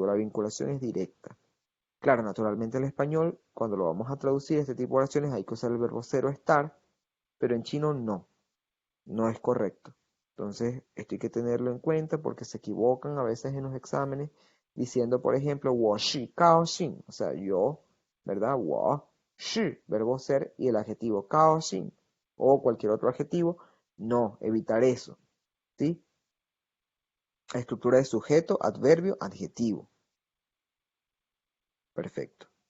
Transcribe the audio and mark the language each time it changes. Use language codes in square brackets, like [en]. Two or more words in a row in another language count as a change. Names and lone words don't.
[es] La vinculación es directa. Claro, naturalmente en el español, cuando lo vamos a traducir, este tipo de oraciones hay que usar el verbo ser o estar, pero en chino no es correcto. Entonces, esto hay que tenerlo en cuenta porque se equivocan a veces en los exámenes diciendo, por ejemplo, [zh] 我是高兴, [es] o sea, yo, ¿verdad? [zh] 我是, [es] verbo ser, y el adjetivo 高兴, o cualquier otro adjetivo, no, evitar eso, ¿sí? Estructura de sujeto, adverbio, adjetivo. Perfecto.